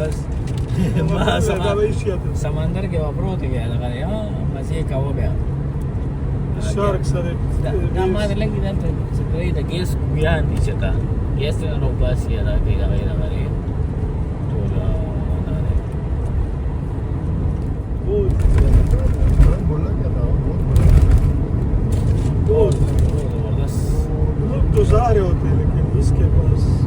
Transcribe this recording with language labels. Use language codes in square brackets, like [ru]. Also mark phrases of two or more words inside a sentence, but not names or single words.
[ps] بس سمندر کې به پروت وي دغه دی مزې کوه بیا شارک سره دا ما د لږ دلته څه کوي د ګیس کویان دي چې تا ګیس ته راوباسي دا کوي دغه دی ټول دا دی [hi] बहुत जबरदस्त लोग तो जा रहे होते हैं लेकिन इसके पास